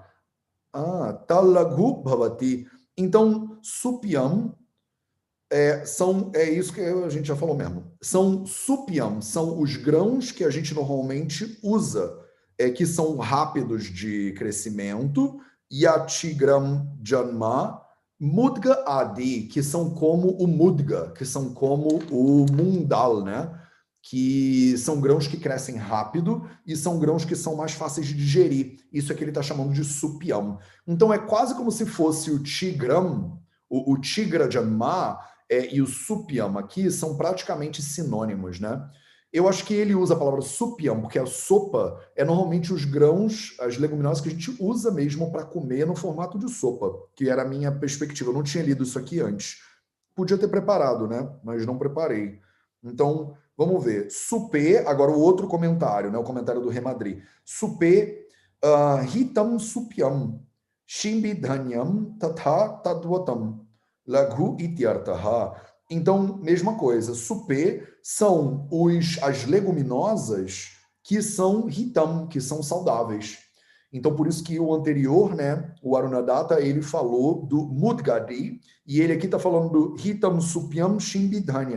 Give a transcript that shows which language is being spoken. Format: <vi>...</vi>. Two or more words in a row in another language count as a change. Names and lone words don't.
<sa>Talaghu Bhavati.</sa> <pt>Então, Supyam é isso que a gente já falou mesmo. São supyam, são os grãos que a gente normalmente usa, que são rápidos de crescimento,</pt> <sa>yatigram janma, mudga adi,</sa> <pt>que são como o mudga, que são como o mundal, né? Que são grãos que crescem rápido e são grãos que são mais fáceis de digerir. Isso é que ele está chamando de supyam. Então é quase como se fosse o tigram, o</pt> <sa>tigra janma,</sa> <pt>e o supyam aqui são praticamente sinônimos, né? Eu acho que ele usa a palavra supyam porque a sopa é normalmente os grãos, as leguminosas que a gente usa mesmo para comer no formato de sopa, que era a minha perspectiva. Eu não tinha lido isso aqui antes. Podia ter preparado, né? Mas não preparei. Então, vamos ver. Supê, agora o outro comentário, né? O comentário do Remadri.</pt> <sa>Supê, hitam supyam, shimbidhanyam tatha tadvatam. Laghu ityartaha.</sa> <pt>Então, mesma coisa. Supê são as leguminosas que são hitam, que são saudáveis. Então, por isso que o anterior, né, o Arunadatta, ele falou do Mudgadi, e ele aqui está falando do</pt> <sa>Hitam Supyam Shimbidhanya.</sa>